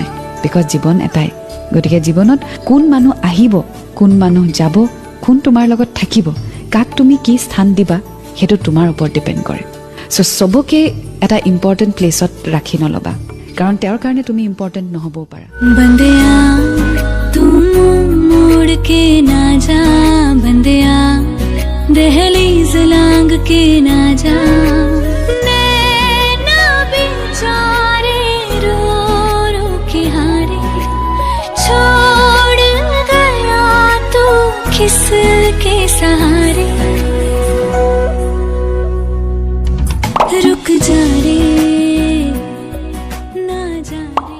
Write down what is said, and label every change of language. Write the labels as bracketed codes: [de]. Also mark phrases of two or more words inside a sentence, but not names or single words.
[as] বিকজ জীৱন এটাই, গতিকে জীৱনত কোন মানুহ আহিব, কোন মানুহ যাব, কোন তোমাৰ লগত থাকিব, কাক তুমি কি স্থান দিবা, সেইটো তোমাৰ ওপৰত ডিপেণ্ড কৰে। চ' চবকে এটা [en] important place [as] ৰাখি নল'বা, কাৰণ তেওঁৰ কাৰণে তুমি ইম্পৰ্টেণ্ট নহ'বও পাৰা। [hi] बंदिया तू मुड़ के ना जा, बंदिया दहलीज लांग के ना जा, नैना बेचारे रो रो के हारे, छोड़ गया तू किसके सहारे, रुक जा रे ना जा।